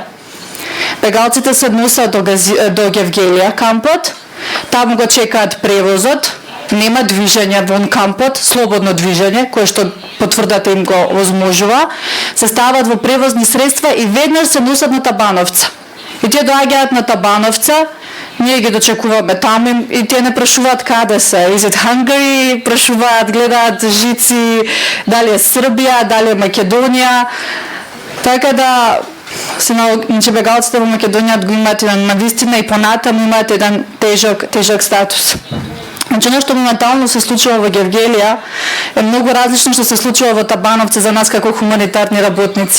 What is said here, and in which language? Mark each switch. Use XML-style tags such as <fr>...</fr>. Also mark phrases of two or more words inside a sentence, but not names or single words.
<mk>Бегалците се носат до Гевгелија кампот, таму го чекаат превозот, нема движење вон кампот, слободно движење, кое што потврдата им го возможува, се стават во превозни средства и веднаш се носат на Табановца. И тие доаѓаат на Табановца, ние ги дочекуваме таму и тие не прашуваат каде се.</mk> <en>Is it Hungary?</en> <mk>Прашуваат, гледаат жици, дали е Србија, дали е Македонија. Така да иначе бегалците во Македонија го имаат на вистина и понатаму имаат еден тежок статус. Значи, нешто моментално се случува во Гевгелија е многу различно што се случува во Табановци за нас како хуманитарни работници.</mk>